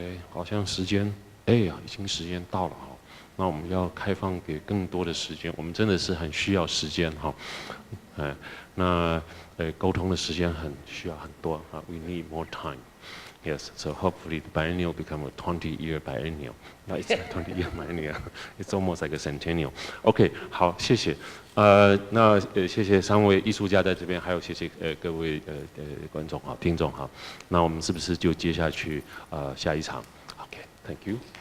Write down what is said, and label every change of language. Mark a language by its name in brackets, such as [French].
[Chinese] 好像时间，已经时间到了哈。那我们要开放给更多的时间，我们真的是很需要时间哈。那沟通的时间需要很多啊。 [English] We need more time. Yes, so hopefully the biennial become a 20-year biennial. No, it's a 20-year biennial. It's almost like a centennial. [Chinese] OK, 好，谢谢。那谢谢3位艺术家在这边，还有谢谢各位观众好，听众好。那我们是不是就接下去下一场 ？ [English] OK, thank you.